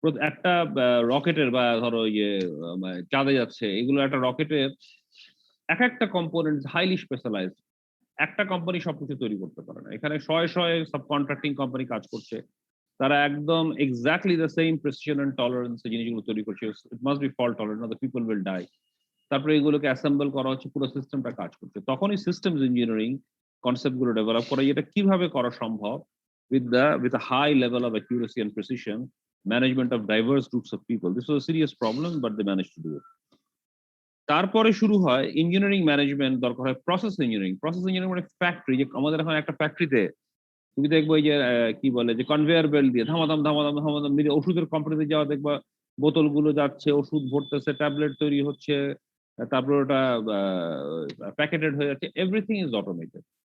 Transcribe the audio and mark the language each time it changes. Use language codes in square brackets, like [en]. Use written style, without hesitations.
[bn] একটা রকেটের, বা ধরো চাঁদে যাচ্ছে, এগুলো একটা রকেটের এক একটা কম্পোনেন্ট হাইলি স্পেশালাইজড। একটা কোম্পানি সবকিছু তৈরি করতে পারে না। এখানে শয়ে শয়ে সাব কন্ট্রাক্টিং কোম্পানি কাজ করছে, তারা একদম [en] exactly the same precision and tolerance [bn] জিনিসগুলো তৈরি করছে। [en] It must be fault tolerant, not the people will die. [bn] তারপরে এগুলোকে অ্যাসেম্বল করা হচ্ছে, পুরো সিস্টেমটা কাজ করছে। তখনই সিস্টেমস ইঞ্জিনিয়ারিং কনসেপ্ট গুলো ডেভেলপ করা, এটা কিভাবে করা সম্ভব [en] with a high level of accuracy and precision, management of diverse groups of people. This was a serious problem, but they managed to do it. [bn] তারপরে শুরু হয় ইঞ্জিনিয়ারিং ম্যানেজমেন্ট, দরকার হয় প্রসেস ইঞ্জিনিয়ারিং। প্রসেস ইঞ্জিনিয়ারিং মানে factory, যে আমাদের এখন একটা ফ্যাক্টরিতে তুমি দেখবো এই যে কি বলে যে কনভেয়ার বেল্ট দিয়ে ধামাধাম ধামাধাম ধামাধাম মিলে, ওষুধের কোম্পানিতে যাওয়া দেখবা বোতলগুলো যাচ্ছে, ওষুধ ভরতেছে, ট্যাবলেট তৈরি হচ্ছে, তারপর ওটা প্যাকেটেড হয়ে যাচ্ছে, [en] Everything is automated.